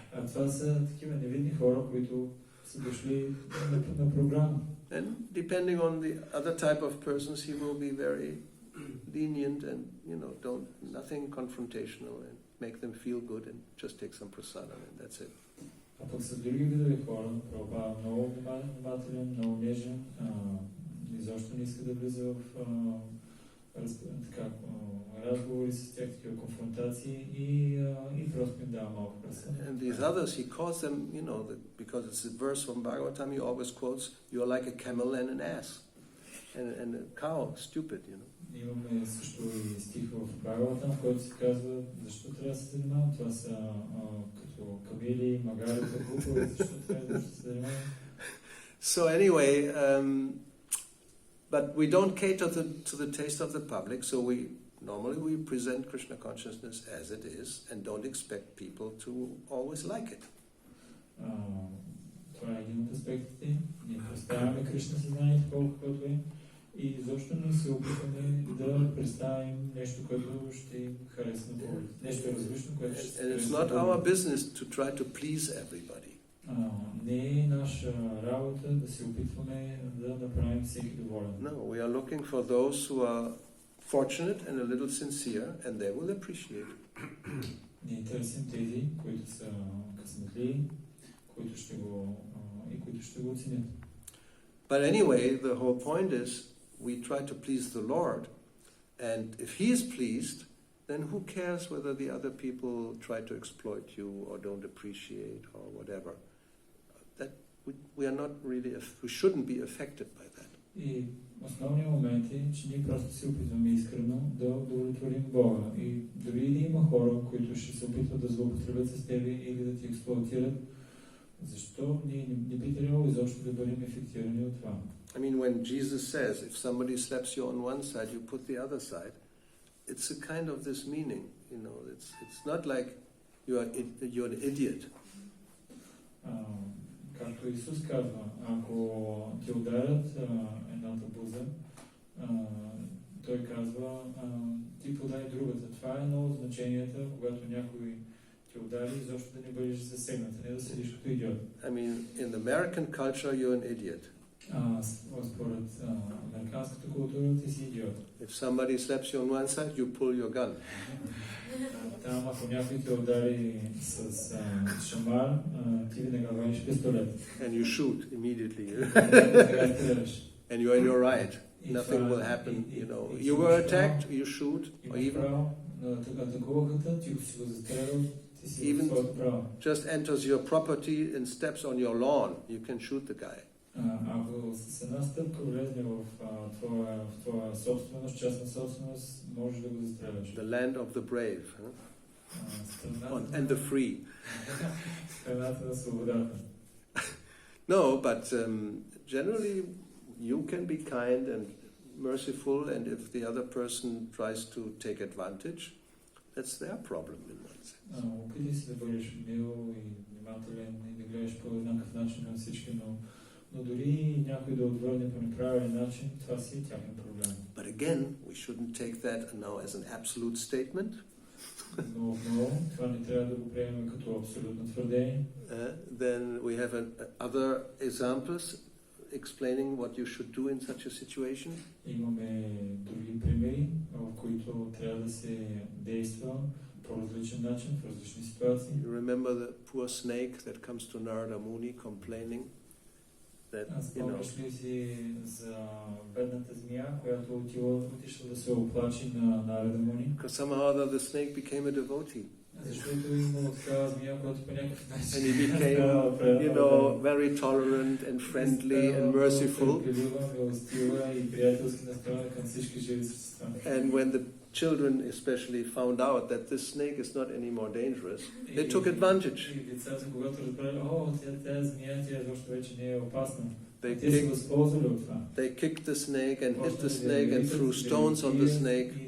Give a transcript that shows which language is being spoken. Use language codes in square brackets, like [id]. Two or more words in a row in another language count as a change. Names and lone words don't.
[bg] това са такива невидни хора, които са дошли на програма. [en] And depending on the other type of persons, he will be very lenient and, nothing confrontational and make them feel good and just take some prasadam and that's it. [bg] А пък с други видове хора, Прабхупада много внимателен, много нежен, изобщо не иска да влиза в разговори с тях, такива конфронтации и просто им дава малко пресън. [en] And these others, he calls them, because it's a verse from Bhagavatam, he always quotes, "You are like a camel and an ass, and a cow, stupid." [bg] Имаме също и стих в Бхагаватам, в който се казва, защо трябва да се занимавам, това са като камили, магари, глупове, защо трябва да се занимавам. [en] So anyway, but we don't cater to the taste of the public, so normally we present Krishna consciousness as it is and don't expect people to always like it. [bg] Това е един от аспектите. Ние представяме Кришна съзнанието колкото е и изобщо не се опитваме да представим нещо, което ще им хареса на повече. Нещо различно, което ще се хареса. [en] And it's not our business to try to please everybody. [bg] Не е наша работа да се опитваме да направим всеки доволен. [en] No, we are looking for those who are fortunate and a little sincere, and they will appreciate it. [bg] Ние търсим тези, които са късметли, които ще го оценят. [en] But anyway, the whole point is we try to please the Lord, and if He is pleased, then who cares whether the other people try to exploit you or don't appreciate or whatever? That we are not really, we shouldn't be affected by that. [bg] И основният момент е, че ние просто се опитваме искрено да удовлетворим Бога. И дори да има хора, които ще се опитват да злоупотребят с тебе или да ти експлоатират, защо ние не би трябвало изобщо да бъдем ефектирани от това? [en] I mean, when Jesus says, if somebody slaps you on one side, you put the other side, it's a kind of this meaning, it's not like you're an idiot. [bg] Както Исус казва, ако ти ударят едната буза, той казва, ти подай другата. Това е едно от значенията, когато някой ти удари, изобщо да не бъдеш засегнат, не да седиш като идиот. [en] I mean, in the American culture, you're an idiot. [bg] Според американската култура ти си идиот. [en] If somebody slaps you on one side, you pull your gun. [bg] Там, ако някой те удари с шамар, ти веднага вадиш пистолет. [en] And you shoot immediately. And you're in your right. Nothing will happen, You were attacked, you shoot, or even just enters your property and steps on your lawn, you can shoot the guy. [bg] Ако с една стъпка влезне в твоя собственост, частна собственост, можеш да го застреляш. [en] The land of the brave, and the free. [bg] Страната на свободата. [en] No, but generally you can be kind and merciful, and if the other person tries to take advantage, that's their problem in one sense. [bg] Опитай се да бъдеш мил и внимателен и да гледаш по еднакъв начин на всички, но дори някой да отвърне по неправилен начин, това си е тяхен проблем. [en] But again, we shouldn't take that now as an absolute statement. [bg] Но това не трябва да го приемем като абсолютно твърдение. [en] Then we have other examples explaining what you should do in such a situation. [bg] Имаме други примери, в които трябва да се действа по различен начин, в различни ситуации. [en] You remember the poor snake that comes to Narada Muni complaining that, [bg] Спомняш ли си за бедната змия, която отишла да се оплачи на Нарада Муни? [en] Because somehow the snake became a devotee. [bg] Защото имало такава змия, която по някакъв начин... [en] And he became, very tolerant and friendly and merciful. And when the children especially found out that this snake is not any more dangerous, they took advantage. They kicked the snake and hit the snake and threw stones on the snake.